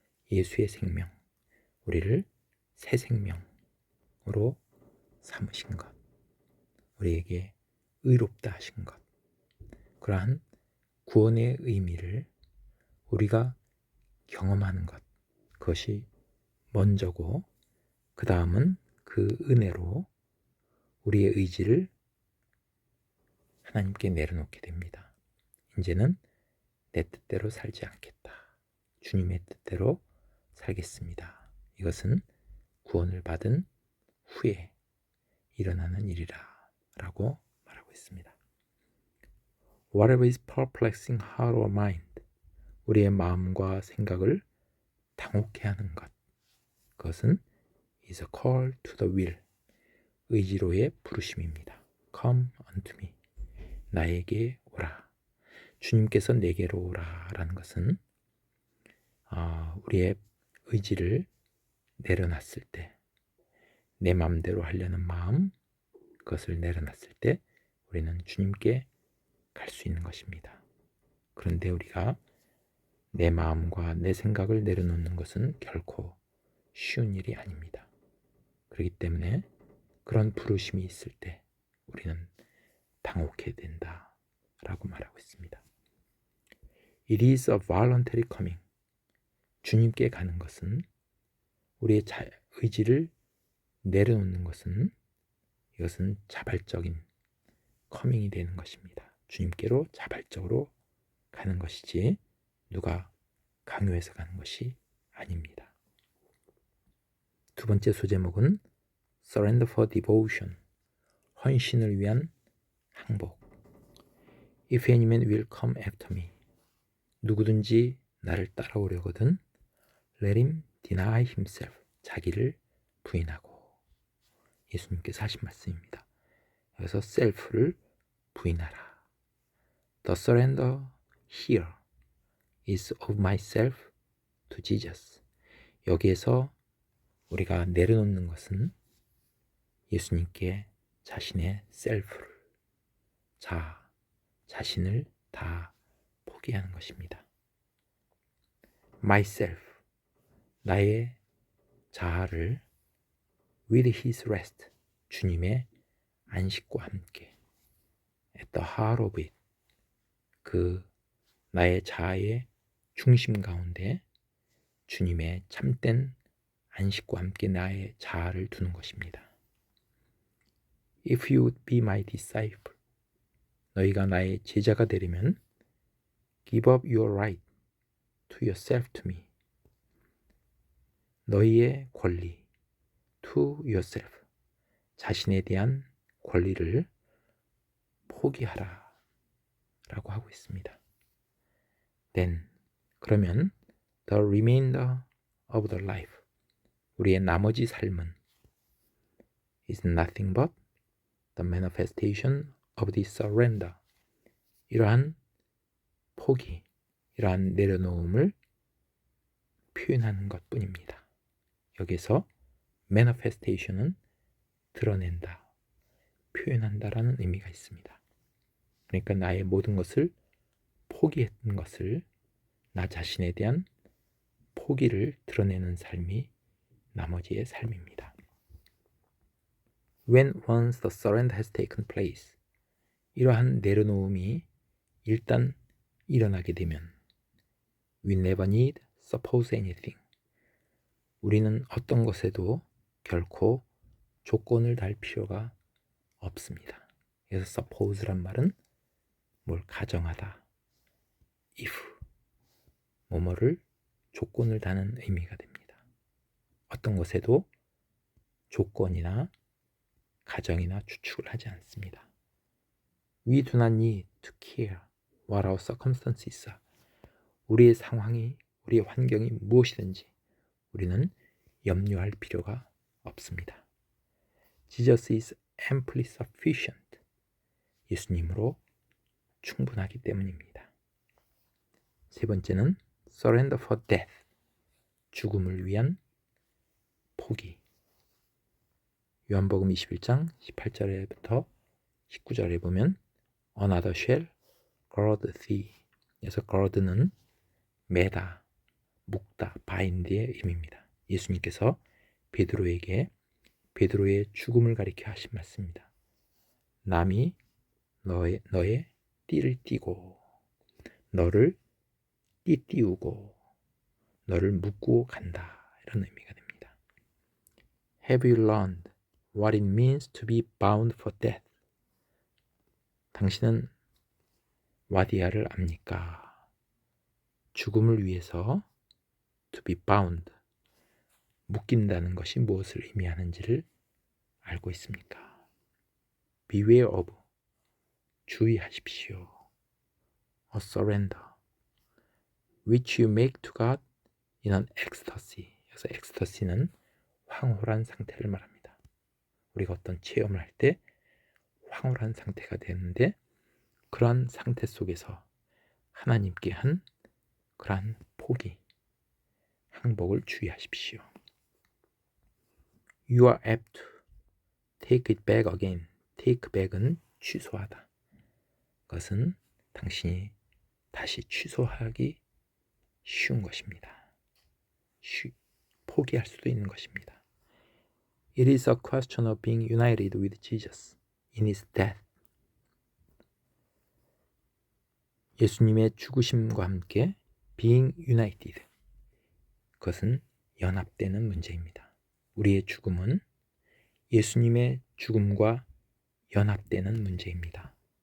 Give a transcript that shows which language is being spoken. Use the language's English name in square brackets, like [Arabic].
[Korean] 예수의 생명, 우리를 새 생명으로 삼으신 것, 우리에게 의롭다 하신 것, 그러한 구원의 의미를 우리가 경험하는 것, 그것이 먼저고 그 다음은 그 은혜로 우리의 의지를 하나님께 내려놓게 됩니다. 이제는 내 뜻대로 살지 않겠다. 주님의 뜻대로 살겠습니다. 이것은 구원을 받은 후에 일어나는 일이라 라고 말하고 있습니다. [English] Whatever is perplexing heart or mind, [Korean] 우리의 마음과 생각을 당혹해 하는 것, 그것은 [English] is a call to the will, [Korean] 의지로의 부르심입니다. [English] Come unto me, [Korean] 나에게 오라. 주님께서 내게로 오라 라는 것은 우리의 의지를 내려놨을 때, 내 마음대로 하려는 마음, 그것을 내려놨을 때 우리는 주님께 갈 수 있는 것입니다. 그런데 우리가 내 마음과 내 생각을 내려놓는 것은 결코 쉬운 일이 아닙니다. 그렇기 때문에 그런 부르심이 있을 때 우리는 당혹해야 된다 라고 말하고 있습니다. [English] It is a voluntary coming. [Korean] 주님께 가는 것은, 우리의 의지를 내려놓는 것은, 이것은 자발적인 커밍이 되는 것입니다. 주님께로 자발적으로 가는 것이지 누가 강요해서 가는 것이 아닙니다. 두 번째 소제목은 [English] Surrender for Devotion, [Korean] 헌신을 위한 항복. [English] If any man will come after me, [Korean] 누구든지 나를 따라오려거든 [English] Let him deny himself, [Korean] 자기를 부인하고. 예수님께서 하신 말씀입니다. 여기서 self를 부인하라. [English] The surrender here is of myself to Jesus. [Korean] 여기에서 우리가 내려놓는 것은 예수님께 자신의 self를, 자신을 다 포기하는 것입니다. [English] myself, [Korean] 나의 자아를 [English] with his rest, [Korean] 주님의 안식과 함께 [English] at the heart of it, [Korean] 그 나의 자아의 중심 가운데 주님의 참된 안식과 함께 나의 자아를 두는 것입니다. [English] If you would be my disciple, [Korean] 너희가 나의 제자가 되려면 [English] give up your right to yourself to me, [Korean] 너희의 권리 [English] to yourself, [Korean] 자신에 대한 권리를 포기하라 라고 하고 있습니다. [English] Then, [Korean] 그러면 [English] the remainder of the life, [Korean] 우리의 나머지 삶은 [English] is nothing but the manifestation of this surrender, [Korean] 이러한 포기, 이러한 내려놓음을 표현하는 것뿐입니다. 여기서 manifestation은 드러낸다, 표현한다라는 의미가 있습니다. 그러니까 나의 모든 것을 포기했던 것을, 나 자신에 대한 포기를 드러내는 삶이 나머지의 삶입니다. [English] When once the surrender has taken place, [Korean] 이러한 내려놓음이 일단 일어나게 되면 [English] we never need suppose anything, [Korean] 우리는 어떤 것에도 결코 조건을 달 필요가 없습니다. 그래서 suppose란 말은 뭘 가정하다, if, 뭐뭐를 조건을 다는 의미가 됩니다. 어떤 것에도 조건이나 가정이나 추측을 하지 않습니다. [English] We do not need to care what our circumstances are. [Korean] 우리의 상황이, 우리의 환경이 무엇이든지 우리는 염려할 필요가 없습니다. [English] Jesus is amply sufficient. [Korean] 예수님으로 충분하기 때문입니다. 세 번째는 [English] surrender for death. [Korean] 죽음을 위한 포기. 요한복음 21장 18절부터 19절에 보면 [English] another shall gird thee. [Korean] 그래서 gird는 매다, 묶다, bind의 의미입니다. 예수님께서 베드로에게 베드로의 죽음을 가리켜 하신 말씀입니다. 남이 너의 띠를 띠고 너를 띠띠우고 너를 묶고 간다. 이런 의미가 됩니다. [English] Have you learned what it means to be bound for death? [Korean] 당신은 와디아를 압니까? 죽음을 위해서 [English] to be bound, [Korean] 묶인다는 것이 무엇을 의미하는지를 알고 있습니까? [English] Beware of, [Korean] 주의하십시오. [English] A surrender, which you make to God in an ecstasy. [Korean] 그래서 ecstasy는 황홀한 상태를 말합니다. 우리가 어떤 체험을 할 때 황홀한 상태가 되는데 그러한 상태 속에서 하나님께 한 그러한 포기, 항복을 주의하십시오. [English] You are apt to take it back again. [Korean] take back은 취소하다. 그것은 당신이 다시 취소하기 쉬운 것입니다. 포기할 수도 있는 것입니다. [English] It is a question of being united with Jesus in his death. [Korean] 예수님의 죽으심과 함께 [English] being united, [Korean] 그것은 연합되는 문제입니다. 우리의 죽음은 예수님의 죽음과 연합되는 문제입니다.